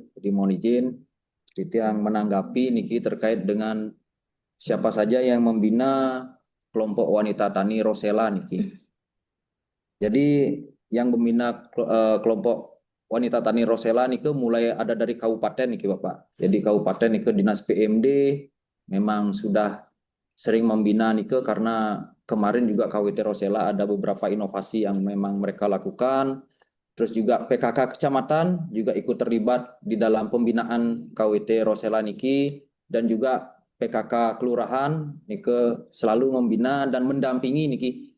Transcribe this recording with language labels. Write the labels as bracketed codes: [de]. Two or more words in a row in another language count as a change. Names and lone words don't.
[id] Jadi mohon izin, yang menanggapi niki terkait dengan siapa saja yang membina kelompok wanita tani Rosela niki. Jadi yang membina kelompok wanita tani Rosela niki mulai ada dari kabupaten niki Bapak. Jadi kabupaten niki dinas PMD memang sudah sering membina niki karena kemarin juga KWT Rosela ada beberapa inovasi yang memang mereka lakukan. Terus juga PKK kecamatan juga ikut terlibat di dalam pembinaan KWT Rosela niki dan juga PKK kelurahan niki selalu membina dan mendampingi niki.